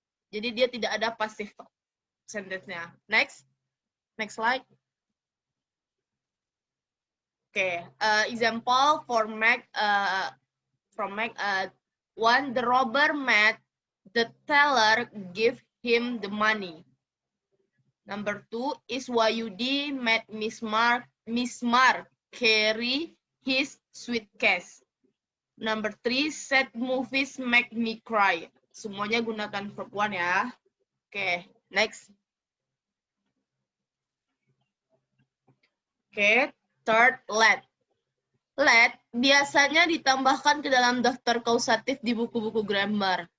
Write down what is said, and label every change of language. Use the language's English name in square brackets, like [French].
[Indonesian] Jadi dia tidak ada [English] passive sentence- [Indonesian] nya. [English] Next slide. Okay, example for make from make. One, the robber made the teller give him the money. Number 2 is Wayudi made Miss Mark carry his suitcase. Number 3, sad movies make me cry. [Indonesian] Semuanya gunakan verb 1 ya. [English] Okay, next. [Indonesian] Okay, third, let. Let biasanya ditambahkan ke dalam daftar kausatif di buku-buku grammar.